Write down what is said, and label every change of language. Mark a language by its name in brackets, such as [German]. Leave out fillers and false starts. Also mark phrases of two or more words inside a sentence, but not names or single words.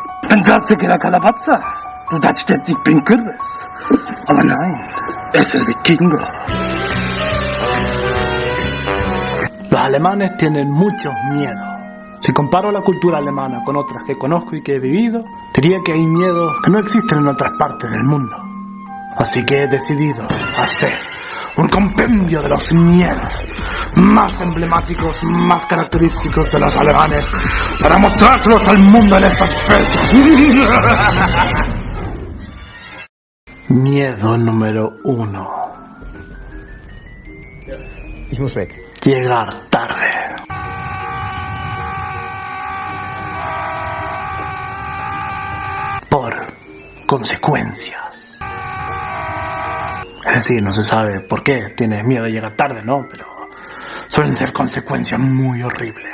[Spanish] ¿Pensaste que era calabaza? [German] Du dachtest, ich bin Kürbis. Aber nein, [Spanish] es el vikingo. Los alemanes tienen mucho miedo. Si comparo la cultura alemana con otras que conozco y que he vivido, diría que hay miedo que no existen en otras partes del mundo. Así que he decidido hacer un compendio de los miedos más emblemáticos, más característicos de los alemanes para mostrárselos al mundo en estas fechas. Miedo número 1. [German] Ich muss weg. [Spanish] Llegar tarde. Por consecuencias. Es decir, no se sabe por qué tienes miedo de llegar tarde, ¿no? Pero suelen ser consecuencias muy horribles.